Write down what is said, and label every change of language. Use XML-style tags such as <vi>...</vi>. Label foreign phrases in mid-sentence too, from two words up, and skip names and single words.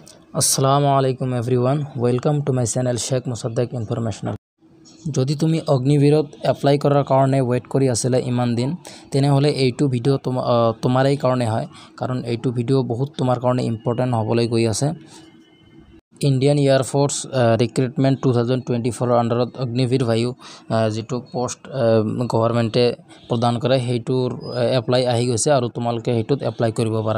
<ar>السلام عليكم</ar> <en>everyone, welcome to my channel Sheikh Musaddek Informational.</en> <as>যদি তুমি অগ্নিবীৰত এপ্লাই কৰাৰ কাৰণে ৱেইট কৰি আছিলে ইমান দিন, তেনেহ'লে এইটো ভিডিঅ' তোমাৰেই কাৰণে হয়, কাৰণ এইটো ভিডিঅ' বহুত তোমাৰ কাৰণে ইম্পৰ্টেণ্ট হ'বলৈ গৈ আছে।</as> <en>Indian Airforce Recruitment</en> <as>2024 আণ্ডাৰত অগ্নিবীৰ বায়ু যিটো পোষ্ট গভৰ্ণমেণ্টে প্ৰদান কৰে সেইটোৰ এপ্লাই আহি গৈছে আৰু তোমালোকে সেইটোত এপ্লাই কৰিব পাৰা।</as>